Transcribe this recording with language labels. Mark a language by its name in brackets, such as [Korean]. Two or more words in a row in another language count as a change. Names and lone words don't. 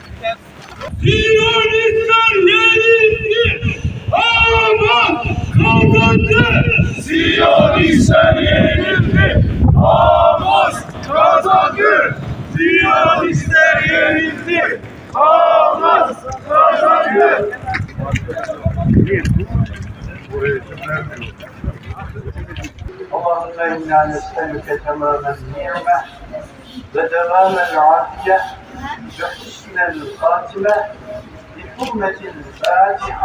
[Turkish] Siyonistler yenildi. Hamas kazandı. Siyonistler yenildi. Hamas kazandı. Siyonistler yenildi. Hamas kazandı. [Arabic] اللهم إنا نسألك تمام النعمة ودوام العافية وحسن الخاتمة بحرمة الفاتحة.